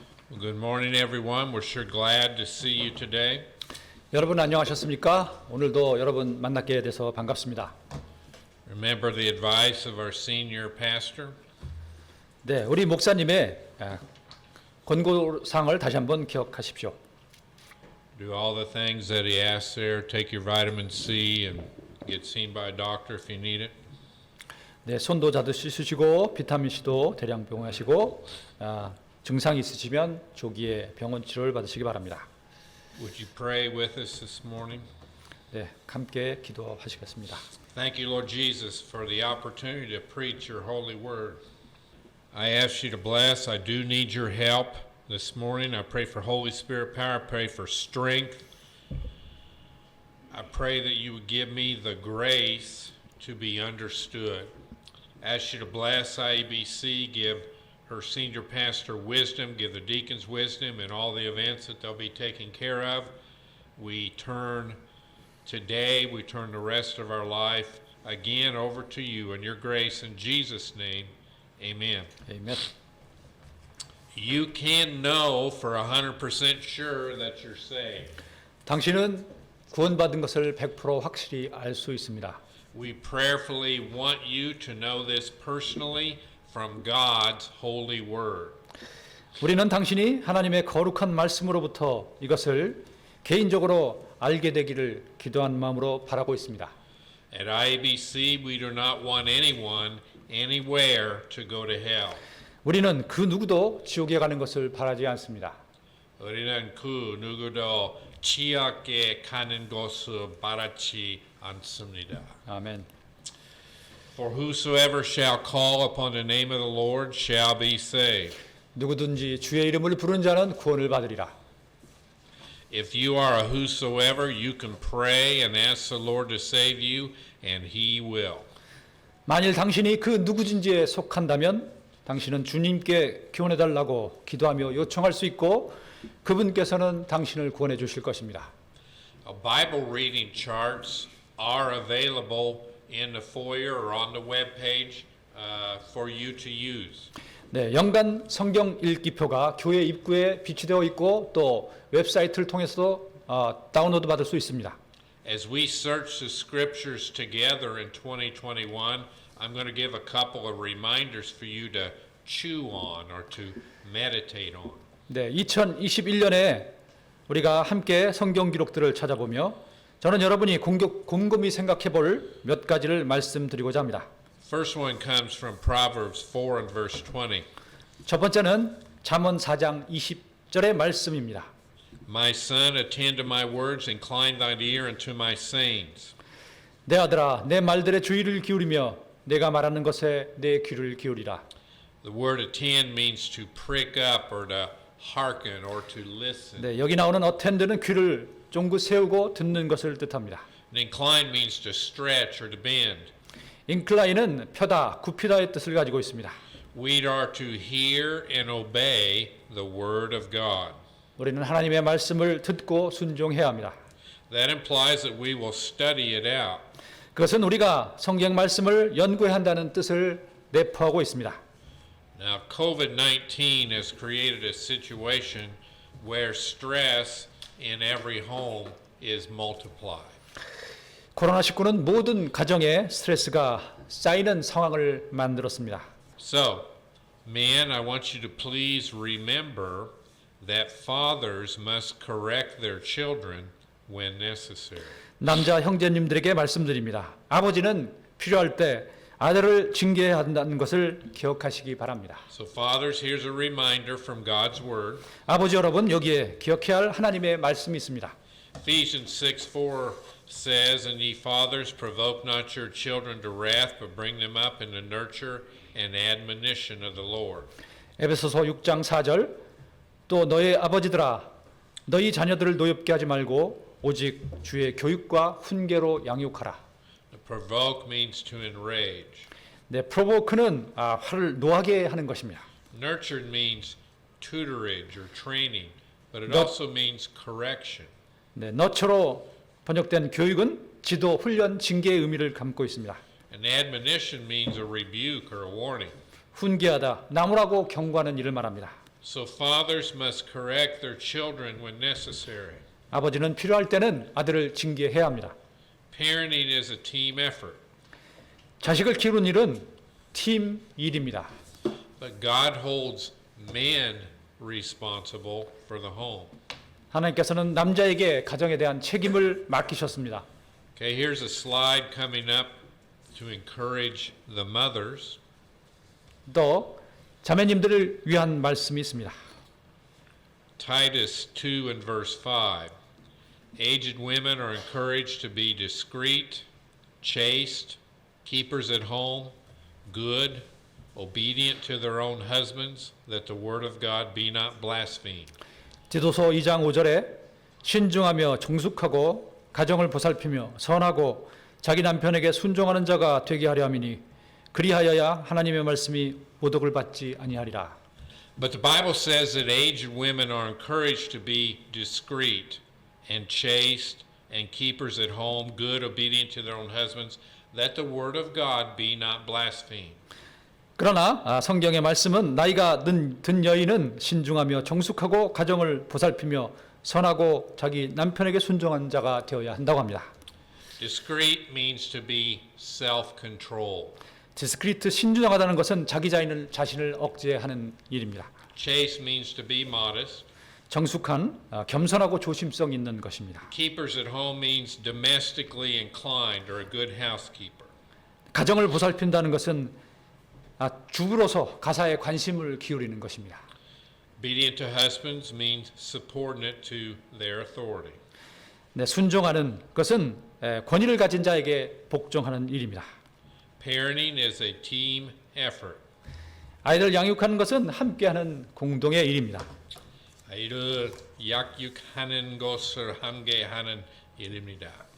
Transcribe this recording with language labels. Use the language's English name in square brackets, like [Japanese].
[English] Well, good morning, everyone. We're sure glad to see you today. [Korean] 여러분 안녕하셨습니까? 오늘도 여러분 만나게 돼서 반갑습니다. [English] Remember the advice of our senior pastor? [Korean] 네, 우리 목사님의 권고사항을 다시 한번 기억하십시오. [English] Do all the things that he asks there. Take your vitamin C and get seen by a doctor if you need it. [Korean] 네, 손도 자주 씻으시고 비타민 C도 대량 복용하시고 증상이 있으시면 조기에 병원 치료를 받으시기 바랍니다. [English] Would you pray with us this morning? [Korean] 네, 함께 기도하시겠습니다. [English] Thank you, Lord Jesus, for the opportunity to preach your holy word. I ask you to bless. I do need your help this morning. I pray for Holy Spirit power. I pray for strength. I pray that you would give me the grace to be understood. I ask you to bless IABC, give her senior pastor wisdom, give the deacons wisdom in all the events that they'll be taking care of. We turn the rest of our life again over to you and your grace in Jesus' name. Amen. [Korean] 아멘. [English] You can know for 100% sure that you're saved. [Korean] 당신은 구원받은 것을 100% 확실히 알 수 있습니다. [English] We prayerfully want you to know this personally from God's holy word. [Korean] 우리는 당신이 하나님의 거룩한 말씀으로부터 이것을 개인적으로 알게 되기를 기도한 마음으로 바라고 있습니다. [English] At IABC, we do not want anyone anywhere to go to hell. [Korean] 우리는 그 누구도 지옥에 가는 것을 바라지 않습니다. 우리는 그 누구도 지옥에 가는 것을 바라지 않습니다. 아멘. [English] For whosoever shall call upon the name of the Lord shall be saved. [Korean] 누구든지 주의 이름을 부르는 자는 구원을 받으리라. [English] If you are a whosoever, you can pray and ask the Lord to save you, and He will. [Korean] 만일 당신이 그 누구든지에 속한다면 당신은 주님께 구원해 달라고 기도하며 요청할 수 있고 그분께서는 당신을 구원해 주실 것입니다. [English] Bible reading charts are available in the foyer or on the web page for you to use. [Korean] 네, 연간 성경 읽기표가 교회 입구에 비치되어 있고 또 웹사이트를 통해서도 다운로드 받을 수 있습니다. [English] As we search the scriptures together in 2021, I'm going to give a couple of reminders for you to chew on or to meditate on. [Korean] 네, 2021년에 우리가 함께 성경 기록들을 찾아보며 저는 여러분이 곰곰이 생각해 볼 몇 가지를 말씀드리고자 합니다. [English] First one comes from Proverbs 4 and verse 20. [Korean] 첫 번째는 잠언 4장 20절의 말씀입니다. [English] My son, attend to my words, incline thine ear unto my sayings. [Korean] 내 아들아, 내 말들의 주의를 기울이며 내가 말하는 것에 내 귀를 기울이라. [English] The word attend means to prick up or to hearken or to listen. [Korean] 네, 여기 나오는 attend는 귀를 쫑긋 세우고 듣는 것을 뜻합니다. [English] And incline means to stretch or to bend. [Korean] incline은 펴다, 굽히다의 뜻을 가지고 있습니다. [English] We are to hear and obey the word of God. [Korean] 우리는 하나님의 말씀을 듣고 순종해야 합니다. [English] That implies that we will study it out. [Korean] 그것은 우리가 성경 말씀을 연구해야 한다는 뜻을 내포하고 있습니다. [English] Now, COVID-19 has created a situation where stress in every home is multiplied. [Korean] 코로나19는 모든 가정에 스트레스가 쌓이는 상황을 만들었습니다. [English] So, men, I want you to please remember that fathers must correct their children when necessary. [Korean] 남자 형제님들에게 말씀드립니다. 아버지는 필요할 때 아들을 징계해야 한다는 것을 기억하시기 바랍니다. [English] So, fathers, here's a reminder from God's word. [Korean] 아버지 여러분, 여기에 기억해야 할 하나님의 말씀이 있습니다. [English] Ephesians 6:4 says, And ye fathers, provoke not your children to wrath, but bring them up in the nurture and admonition of the Lord. [Korean] 에베소서 6장 4절 또 너의 아버지들아 너희 자녀들을 노엽게 하지 말고 오직 주의 교육과 훈계로 양육하라. [English] Provoke means to enrage. [Korean] 네, provoke는 화를 노하게 하는 것입니다. [English] Nurtured means tutorage or training, but it No. also means correction. [Korean] 네, 너처로 번역된 교육은 지도, 훈련, 징계의 의미를 담고 있습니다. [English] And admonition means a rebuke or a warning. [Korean] 훈계하다, 나무라고 경고하는 일을 말합니다. [English] So fathers must correct their children when necessary. [Korean] 아버지는 필요할 때는 아들을 징계해야 합니다. [English] Parenting is a team effort, [Korean] 자식을 키우는 일은 팀 일입니다. [English] but God holds man responsible for the home. [Korean] 하나님께서는 남자에게 가정에 대한 책임을 맡기셨습니다. [English] Okay, here's a slide coming up to encourage the mothers. [Korean] 또 자매님들을 위한 말씀이 있습니다. [English] Titus 2 and verse 5. Aged women are encouraged to be discreet, chaste, keepers at home, good, obedient to their own husbands, that the word of God be not blasphemed. [Korean] 디도서 2장 5절에 신중하며 정숙하고 가정을 보살피며 선하고 자기 남편에게 순종하는 자가 되게 하려 함이니 그리하여야 하나님의 말씀이 모독을 받지 아니하리라. [English] But the Bible says that aged women are encouraged to be discreet and chaste and keepers at home, good, obedient to their own husbands, that the word of God be not blasphemed. [Korean] 그러나 성경의 말씀은 나이가 든 여인은 신중하며 정숙하고 가정을 보살피며 선하고 자기 남편에게 순종한 자가 되어야 한다고 합니다. [English] Discreet means to be self-controlled. [Korean] 디스크리트 신중하다는 것은 자기 자신을 억제하는 일입니다. [English] Chaste means to be modest. [Korean] 정숙한 겸손하고 조심성 있는 것입니다. [English] Keepers at home means domestically inclined or a good housekeeper. [Korean] 가정을 보살핀다는 것은 주부로서 가사에 관심을 기울이는 것입니다. [English] Obedient to husbands means subordinate to their authority. [Korean] 네, 순종하는 것은 권위를 가진 자에게 복종하는 일입니다. [English] Parenting is a team effort. [Korean] 아이를 양육하는 것은 함께하는 공동의 일입니다. 아이를 양육하는 것을 함께하는 일입니다.